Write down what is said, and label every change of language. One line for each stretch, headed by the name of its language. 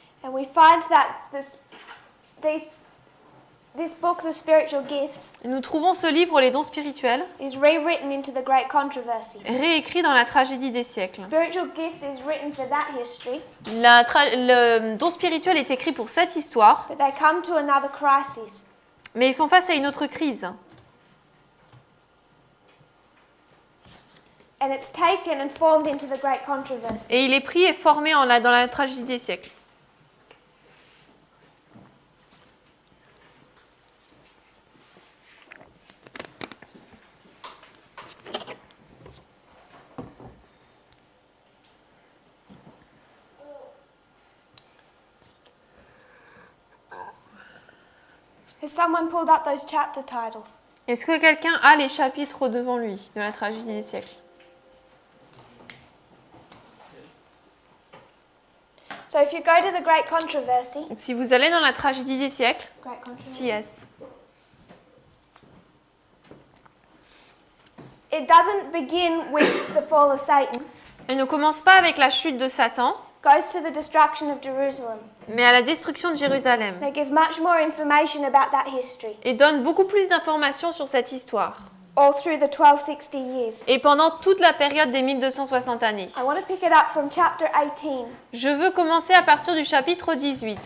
English: And we find that this book, The Spiritual Gifts,
French: Et nous trouvons ce livre, Les dons spirituels,
English: is rewritten into the Great Controversy.
French: réécrit dans la tragédie des siècles.
English: Spiritual Gifts is written for that history,
French: Le don spirituel est écrit pour cette histoire,
English: but they come to another crisis.
French: mais ils font face à une autre crise.
English: And it's taken and formed into the Great Controversy.
French: Et il est pris et formé dans la tragédie des siècles.
English: Has someone pulled up those chapter titles?
French: Est-ce que quelqu'un a les chapitres devant lui de la tragédie des siècles?
English: So if you go to the Great Controversy,
French: Donc, si vous allez dans la tragédie des siècles,
English: Great Controversy,
French: TS,
English: It doesn't begin with the fall of Satan.
French: Elle ne commence pas avec la chute de Satan,
English: Goes to the destruction of Jerusalem.
French: mais à la destruction de Jérusalem.
English: They give much more information about that history
French: Et donne beaucoup plus d'informations sur cette histoire.
English: all through the 1260 years.
French: Et pendant toute la période des 1260 années.
English: I want to pick it up from chapter 18.
French: Je veux commencer à partir du chapitre 18.